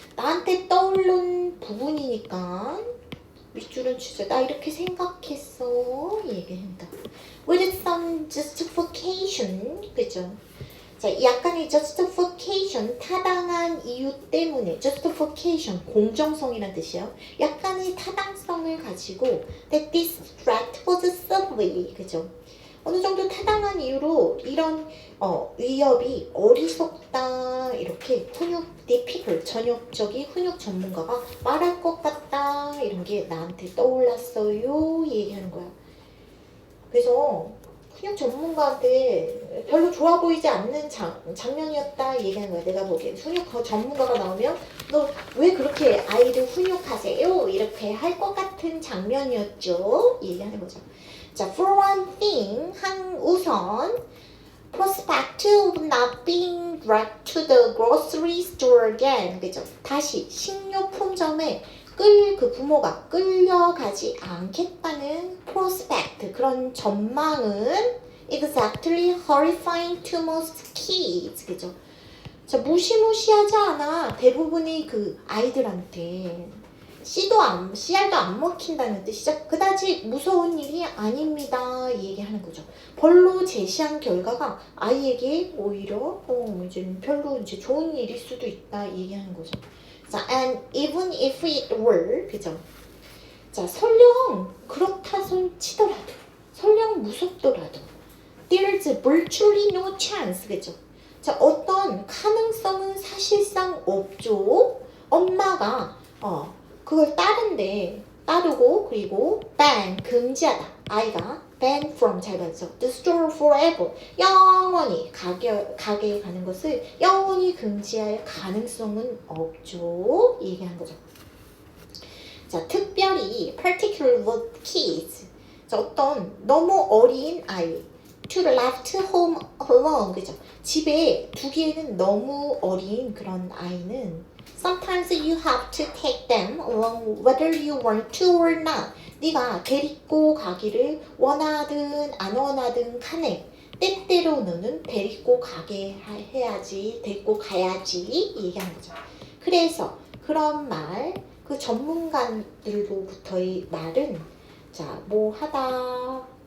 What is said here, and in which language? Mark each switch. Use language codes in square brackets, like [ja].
[ko] 나한테 떠오른 부분이니까 밑줄은 치자. 나 이렇게 생각했어 얘기한다. [en] With some justification, [ko] 그죠? 자, 약간의 justification, 타당한 이유 때문에, justification, 공정성이란 뜻이에요. 약간의 타당성을 가지고 [en] that this threat was silly, [ko] 그죠? 어느 정도 타당한 이유로 이런 위협이 어리석다 이렇게 typical, 전형적인 훈육 전문가가 말할 것 같다 이런 게 나한테 떠올랐어요 얘기하는 거야. 그래서 훈육 전문가한테 별로 좋아 보이지 않는 장면이었다 얘기하는 거야. 내가 보기엔 훈육 전문가가 나오면 너 왜 그렇게 아이를 훈육하세요? 이렇게 할 것 같은 장면이었죠 얘기하는 거죠. 자, [en] for one thing, [ko] 우선 [en] prospect of not being dragged to the grocery store again, [ko] 그죠? 다시 식료품점에 그 부모가 끌려가지 않겠다는 prospect, 그런 전망은 [en] exactly horrifying to most kids, [ko] 그죠? 자, 무시무시하지 않아. 대부분의 그 아이들한테 씨알도 안 먹힌다는 뜻이죠. 그다지 무서운 일이 아닙니다 얘기하는 거죠. 벌로 제시한 결과가 아이에게 오히려 이제 별로 이제 좋은 일일 수도 있다 얘기하는 거죠. 자, [en] and even if it were, [ko] 그죠? 자, 설령 그렇다 손 치더라도, 설령 무섭더라도, [en] there's virtually no chance, [ko] 그죠? 자, 어떤 가능성은 사실상 없죠. 엄마가 그걸 따르고 그리고 ban, 금지하다. 아이가 [en] ban from, [ko] 잘 봤죠? [en] The store forever, [ko] 영원히 가게에 가는 것을 영원히 금지할 가능성은 없죠 얘기한 거죠. 자, 특별히 [en] particular with kids, [ko] 자, 어떤 너무 어린 아이 [en] to left home alone, [ko] 그죠? 집에 두기에는 너무 어린 그런 아이는 [en] Sometimes you have to take them along whether you want to or not. [ko] 네가 데리고 가기를 원하든 안 원하든 간에 때때로는 데리고 가게 해야지, 데리고 가야지 얘기하는 거죠. 그래서 그런 말, 그 전문가들로부터의 말은 자, 뭐 하다.